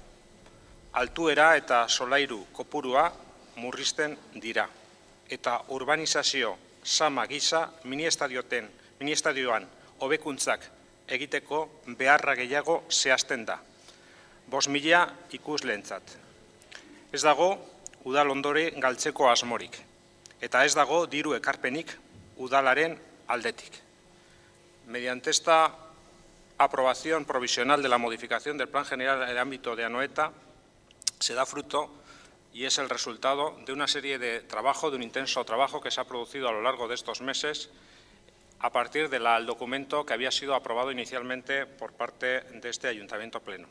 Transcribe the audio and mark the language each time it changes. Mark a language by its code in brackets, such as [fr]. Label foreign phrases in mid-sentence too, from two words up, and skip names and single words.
[eu] Altuera eta solairu kopurua murrizten dira eta urbanizazio sama gisa mini-estadioan hobekuntzak egiteko beharra gehiago zehazten da. 5.000 ikusleentzat. Ez dago udal ondore galtzeko asmorik, eta ez dago diru ekarpenik udalaren aldetik. [es] Mediante esta aprobación provisional de la modificación del Plan General en el ámbito de Anoeta, se da fruto y es el resultado de una serie de trabajo, de un intenso trabajo que se ha producido a lo largo de estos meses a partir del documento que había sido aprobado inicialmente por parte de este Ayuntamiento Pleno.